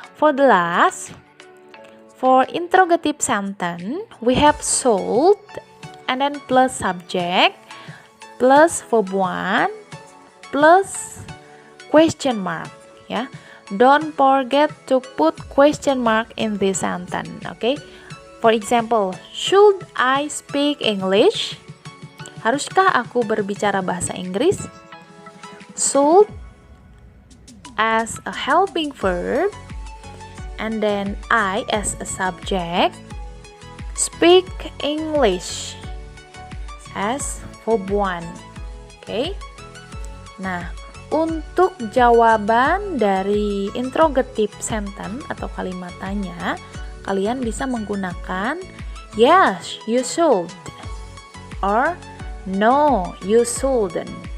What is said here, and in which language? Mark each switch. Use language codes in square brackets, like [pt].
[en] For the last, for interrogative sentence, we have should and then plus subject plus verb 1 plus question mark ya. Don't forget to put question mark in this sentence, okay? For example, should I speak English? [id] Haruskah aku berbicara bahasa Inggris? [en] Should as a helping verb and then I as a subject, speak English as verb 1. [id] Okay? Nah, untuk jawaban dari interrogative sentence atau kalimat tanya, kalian bisa menggunakan [en] yes, you should or no, you shouldn't.